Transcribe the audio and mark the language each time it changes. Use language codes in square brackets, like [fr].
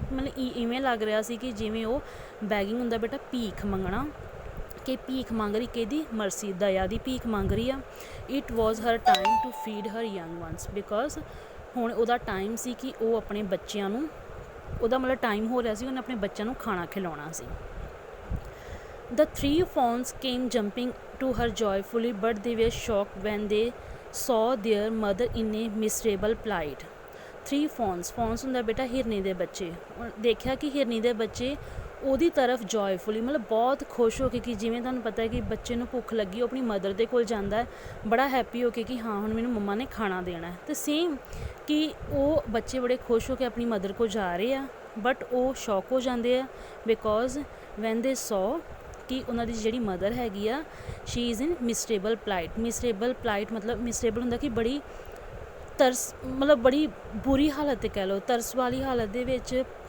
[pa] ਮਤਲਬ ਇਵੇਂ ਲੱਗ ਰਿਹਾ ਸੀ ਕਿ ਜਿਵੇਂ ਉਹ ਬੈਗਿੰਗ ਹੁੰਦਾ ਬੇਟਾ ਭੀਖ ਮੰਗਣਾ, ਕਿ ਭੀਖ ਮੰਗ ਰਹੀ ਕਿਹਦੀ? ਮਰਸੀ, ਦਇਆ ਦੀ ਭੀਖ ਮੰਗ ਰਹੀ ਆ। [en] it was her time to feed her young ones, [pa] because ਹੁਣ ਉਹਦਾ ਟਾਈਮ ਸੀ ਕਿ ਉਹ ਆਪਣੇ ਬੱਚਿਆਂ ਨੂੰ, ਉਹਦਾ ਮਤਲਬ ਟਾਈਮ ਹੋ ਰਿਹਾ ਸੀ ਉਹਨੇ ਆਪਣੇ ਬੱਚਿਆਂ ਨੂੰ ਖਾਣਾ ਖਿਲਾਉਣਾ ਸੀ। [en] The 3 fawns came jumping to her joyfully, but they were shocked when they saw their mother in a miserable plight. [pa] 3 fawns ਹੁੰਦਾ ਬੇਟਾ ਹਿਰਨੀ ਦੇ ਬੱਚੇ। ਦੇਖਿਆ ਕਿ ਹਿਰਨੀ ਦੇ ਬੱਚੇ ਉਹਦੀ ਤਰਫ ਜੋਇਫੁਲੀ ਮਤਲਬ ਬਹੁਤ ਖੁਸ਼ ਹੋ ਕੇ, ਕਿ ਜਿਵੇਂ ਤੁਹਾਨੂੰ ਪਤਾ ਹੈ ਕਿ ਬੱਚੇ ਨੂੰ ਭੁੱਖ ਲੱਗੀ, ਉਹ ਆਪਣੀ ਮਦਰ ਦੇ ਕੋਲ ਜਾਂਦਾ ਹੈ ਬੜਾ ਹੈਪੀ ਹੋ ਕੇ ਕਿ ਹਾਂ ਹੁਣ ਮੈਨੂੰ ਮੰਮਾ ਨੇ ਖਾਣਾ ਦੇਣਾ। ਅਤੇ ਸੇਮ ਕਿ ਉਹ ਬੱਚੇ ਬੜੇ ਖੁਸ਼ ਹੋ ਕੇ ਆਪਣੀ ਮਦਰ ਕੋਲ ਜਾ ਰਹੇ ਆ, ਬਟ ਉਹ ਸ਼ੌਕ ਹੋ ਜਾਂਦੇ ਆ ਬਿਕੋਜ਼ ਵੈਨ ਦੇ ਸੌ ਕਿ ਉਹਨਾਂ ਦੀ ਜਿਹੜੀ ਮਦਰ ਹੈਗੀ ਆ [en] she is in miserable plight [pa] ਮਤਲਬ ਮਿਸਰੇਬਲ ਹੁੰਦਾ ਕਿ ਬੜੀ ਤਰਸ, ਮਤਲਬ ਬੜੀ ਬੁਰੀ ਹਾਲਤ 'ਤੇ ਕਹਿ ਲਓ, ਤਰਸ ਵਾਲੀ ਹਾਲਤ ਦੇ ਵਿੱਚ।